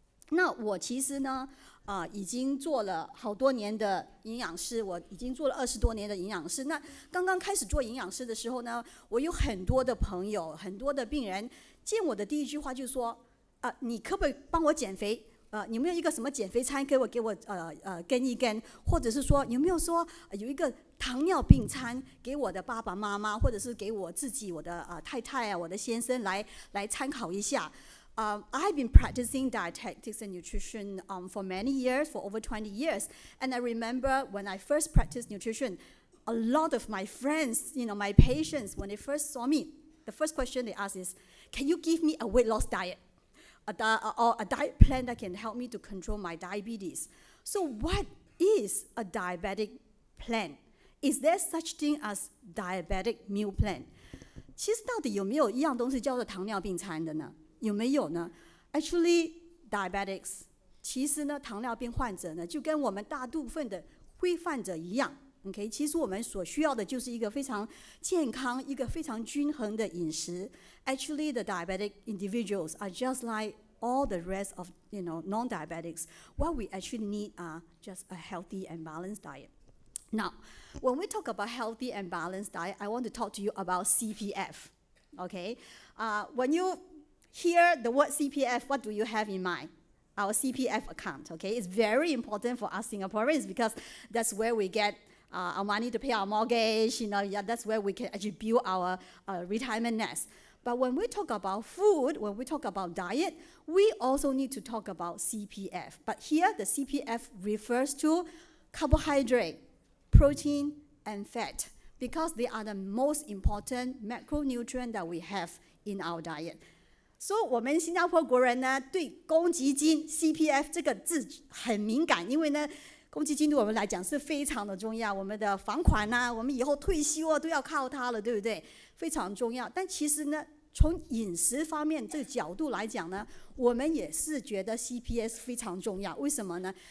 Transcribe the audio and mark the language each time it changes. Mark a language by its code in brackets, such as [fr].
[zh] 那我其实呢已经做了好多年的营养师，我已经做了20多年的营养师。那刚刚开始做营养师的时候呢，我有很多的朋友，很多的病人见我的第一句话就是说你可不可以帮我减肥？有没有一个什么减肥餐给我跟一跟，或者是说有没有说有一个糖尿病餐给我的爸爸妈妈，或者是给我自己、我的太太我的先生来参考一下。 [en] I've been practicing dietetics and nutrition for many years, for over 20 years. And I remember when I first practiced nutrition, a lot of my friends, my patients, when they first saw me, the first question they asked is, can you give me a weight loss diet? Or a diet plan that can help me to control my diabetes. So what is a diabetic plan? Is there such thing as diabetic meal plan? [zh] 其实到底有没有一样东西叫做糖尿病餐的呢？有没有呢？ [en] Actually, diabetics [zh] 其实呢，糖尿病患者呢，就跟我们大部分的灰患者一样。 OK， 其实我们所需要的就是一个非常健康、一个非常均衡的饮食。 [en] Actually, the diabetic individuals are just like all the rest of non-diabetics. What we actually need are just a healthy and balanced diet. Now, when we talk about healthy and balanced diet, I want to talk to you about CPF. Okay, when you hear the word CPF, what do you have in mind? Our CPF account. Okay, it's very important for us Singaporeans because that's where we get our money to pay our mortgage, that's where we can actually build our retirement nest. But when we talk about food, when we talk about diet, we also need to talk about CPF. But here, the CPF refers to carbohydrate, protein, and fat because they are the most important macronutrient that we have in our diet. [zh] So 我们新加坡国人呢，对公积金 CPF 这个字很敏感，因为呢，公积金对我们来讲是非常的重要，我们的房款我们以后退休都要靠它了，对不对？非常重要。但其实呢，从饮食方面这个角度来讲呢，我们也是觉得 CPF 非常重要。为什么呢？